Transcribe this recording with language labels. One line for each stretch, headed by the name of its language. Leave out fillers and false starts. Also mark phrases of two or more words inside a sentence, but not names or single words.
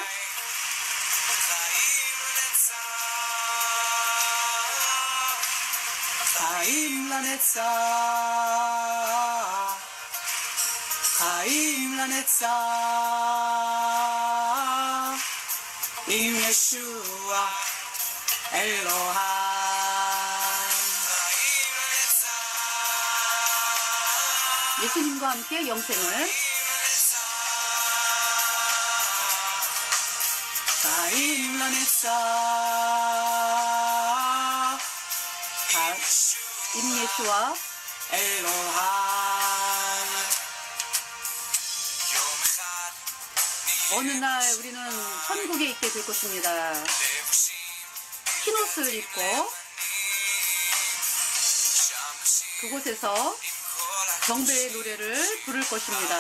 Hebrew: חיים לנצח חיים לנצח עם ישוע אלוהים.
Korean: 예수님과 함께 영생을.
Hebrew: חיים לנצח עם ישוע אלוהים.
Korean: 어느 날 우리는 천국에 있게 될 것입니다. 흰옷을 입고 그곳에서 경배의 노래를 부를 것입니다.